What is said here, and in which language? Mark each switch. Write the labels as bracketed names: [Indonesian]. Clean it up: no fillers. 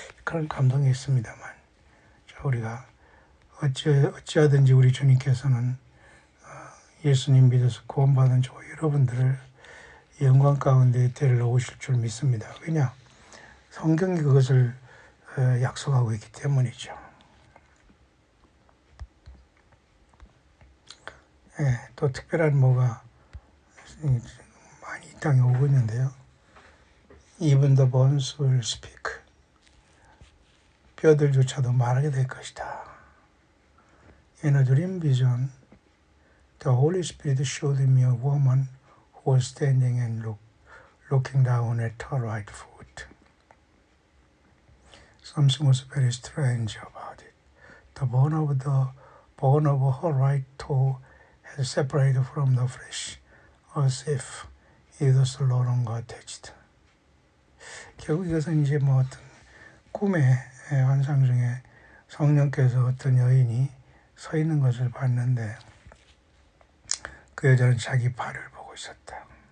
[Korean] 그런 감동이 있습니다만 우리가 어찌하든지 우리 주님께서는 예수님 믿어서 구원받은 저 여러분들을 영광 가운데 데리러 오실 줄 믿습니다. 왜냐? 성경이 그것을 약속하고 있기 때문이죠. 또 특별한 뭐가 많이 이 땅에 오고 있는데요. [English] Even the bones will speak. [Korean] 뼈들조차도 말하게 될 것이다. [English] In a dream vision, the Holy Spirit showed me a woman who was standing and looking down at her right foot. Something was very strange about it. The bone of her right toe had separated from the flesh, as if it was no longer attached. [Korean] 결국 이것은 이제 뭐 어떤 꿈의 환상 중에 성령께서 어떤 여인이 서 있는 것을 봤는데 그 여자는 자기 발을 보고 있었다.